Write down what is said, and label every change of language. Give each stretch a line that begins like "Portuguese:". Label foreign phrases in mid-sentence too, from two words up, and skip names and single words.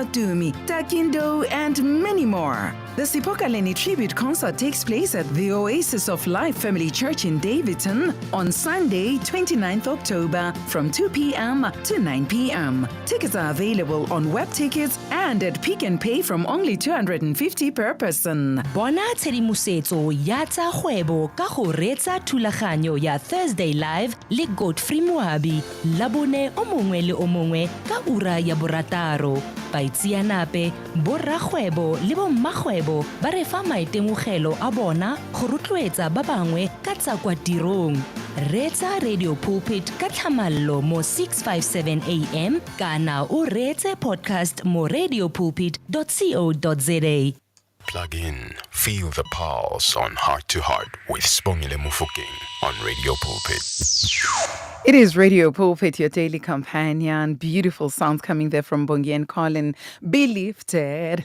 English: Dumi, Takindo, and many more. The Sibongile Tribute Concert takes place at the Oasis of Life Family Church in Davidson on Sunday, 29th October from 2 p.m. to 9 p.m. Tickets are available on web tickets and at Pick and Pay from only 250 per person.
Tswana: Bona tshedimosetso ya tsa kgwebo ka go reetsa thulaganyo ya Thursday Live le Godfrey Moabi labone o mongwe le o mongwe ka ura ya borataro. Baitseanape, borrakgwebo le bommagwebo ba re fa maitemogelo a bona go rotloetsa ba bangwe ka tsa kwa tirong. Reetsa Radio Pulpit ka tlhamallo mo 657 AM kana o reetse podcast mo radiopulpit.co.za.
English: Plug in, feel the pulse on Heart to Heart with Sibongile Mofokeng on Radio Pulpit. It is Radio Pulpit, your daily companion. Beautiful sounds coming there from Bongi and Colin. Be lifted.